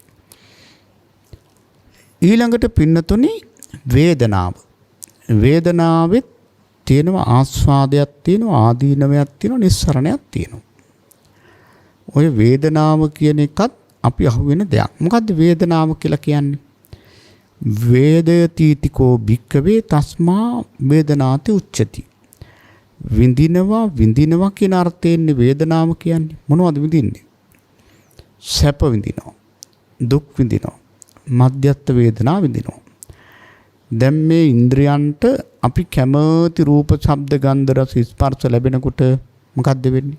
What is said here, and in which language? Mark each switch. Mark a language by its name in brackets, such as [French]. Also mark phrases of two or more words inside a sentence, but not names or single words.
[Sinhala] ඊළඟට පින්නතුනි වේදනාව. වේදනාවෙත් තියෙනවා ආස්වාදයක් තියෙනවා ආදීනවයක් තියෙනවා නිස්සරණයක් තියෙනවා. ඔය වේදනාව කියන එකත් අපි අහුවෙන දෙයක්. මොකද්ද වේදනාව කියලා කියන්නේ? [Pali] වේදයතිතිකෝ භික්කවේ තස්මා වේදනාති උච්චති. [Sinhala] විඳිනවා කියන අර්ථයෙන් වේදනාව කියන්නේ මොනවද විඳින්නේ? සැප විඳිනවා. දුක් විඳිනවා. මධ්‍යස්ථ වේදනා විඳිනවා. දැන් මේ ඉන්ද්‍රයන්ට අපි කැමති රූප, ශබ්ද, ගන්ධ, රස, ස්පර්ශ ලැබෙනකොට මොකද්ද වෙන්නේ?